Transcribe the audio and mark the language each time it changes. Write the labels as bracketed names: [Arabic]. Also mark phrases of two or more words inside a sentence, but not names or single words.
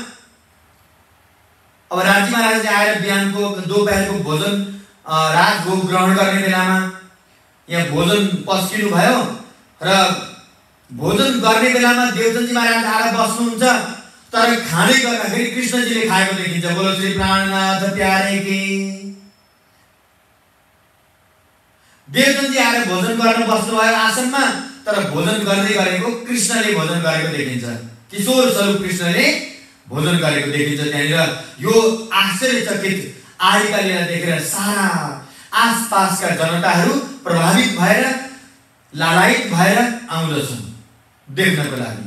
[Nepali] अब राजी महाराजले आएर बिहानको दोपहरको भोजन राजभोग ग्रहण गर्ने बेलामा यहाँ भोजन पस्किनु भयो र भोजन गर्ने बेलामा देवचन्दजी महाराज आएर बस्नुहुन्छ, तर खाँदै गर्दाखेरि कृष्णजीले खाएको देखिन्छ। [Hindi] बोलो श्री प्राणनाथ प्यारे की। [Nepali] देवचन्दजी आएर भोजन गर्न बस्नुभयो आसनमा, तर भोजन गर्दै गरेको कृष्णले भोजन गरेको देखिन्छ। किशोर स्वरूप कृष्णले भोजन गरेको देखिन्छ त्यहाँनिर। यो आश्चर्यचकित आदिका लीला देखेर सारा आसपासका जनताहरू प्रभावित भएर, लालायित भएर आउँदछन् देख्नको लागि।